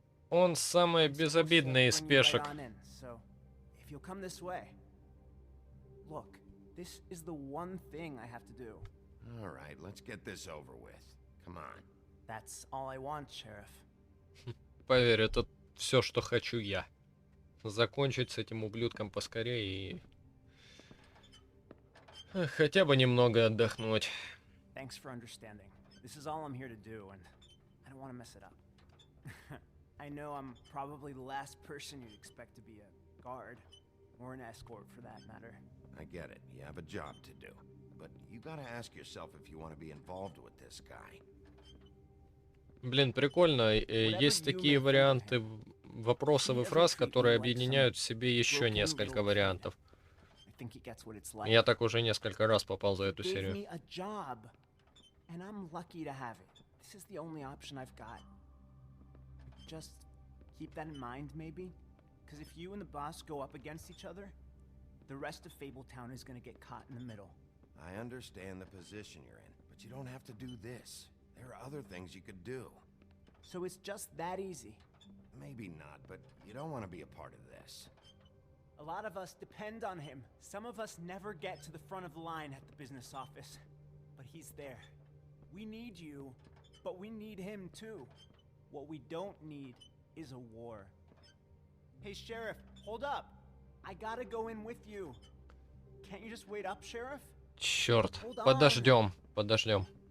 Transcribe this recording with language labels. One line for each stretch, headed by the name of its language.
Russian: Он самый безобидный из
English: Bring you right
Russian: пешек.
English: on in, so if you'll come this way. Look, this is the one thing I have to do. All right, let's get this over with. Come on. That's all I want, Sheriff.
Russian: Поверь, это все, что хочу я. Закончить с этим ублюдком поскорее и... хотя бы немного отдохнуть.
English: Thanks for understanding. This is all I'm here to do, and I don't want to mess it up. I know I'm probably the last person you'd expect to be a guard, or an escort for that matter. I get it. You have a job to do. But you gotta ask yourself if you want to be involved with this guy.
Russian: Блин, прикольно. Есть такие варианты вопросов и фраз, которые объединяют в себе еще несколько вариантов. Я так уже несколько раз попал за эту серию.
English: And I'm lucky to have it. This is the only option I've got. Just keep that in mind, maybe? Because if you and the boss go up against each other, the rest of Fabletown is gonna get caught in the middle. I understand the position you're in, but you don't have to do this. There are other things you could do. So it's just that easy? Maybe not, but you don't want to be a part of this. A lot of us depend on him. Some of us never get to the front of the line at the business office. But he's there. We need you, but we need him too. What we don't need is a war. Hey, Sheriff, hold up. I gotta go in with you. Can't you just wait up, Sheriff?
Russian: Черт, подождем, подождем.